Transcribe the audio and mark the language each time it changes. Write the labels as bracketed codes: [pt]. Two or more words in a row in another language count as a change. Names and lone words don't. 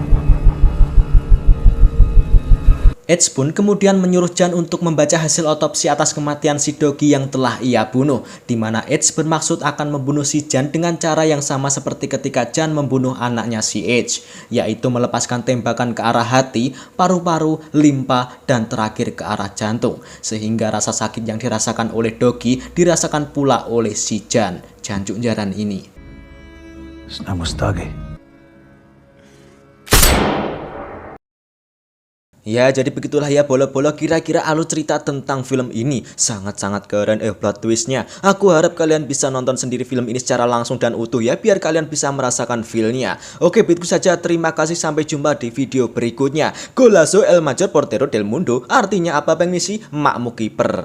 [id] Edge pun kemudian menyuruh Jan untuk membaca hasil otopsi atas kematian si Doggy yang telah ia bunuh, di mana Edge bermaksud akan membunuh si Jan dengan cara yang sama seperti ketika Jan membunuh anaknya si Edge, yaitu melepaskan tembakan ke arah hati, paru-paru, limpa, dan terakhir ke arah jantung, sehingga rasa sakit yang dirasakan oleh Doggy dirasakan pula oleh si Jan, [jv] jancuk jaran [id] ini. [en] His name was Dougie. [id] Ya, jadi begitulah ya bolo-bolo kira-kira alur cerita tentang film ini. Sangat-sangat keren [en] plot twistnya. [id] Aku harap kalian bisa nonton sendiri film ini secara langsung dan utuh ya, biar kalian bisa merasakan feel-nya. Oke, begitu saja, terima kasih, sampai jumpa di video berikutnya. [es] Golazo el mayor portero del mundo, [id] artinya apa bang misi? Makmu kiper.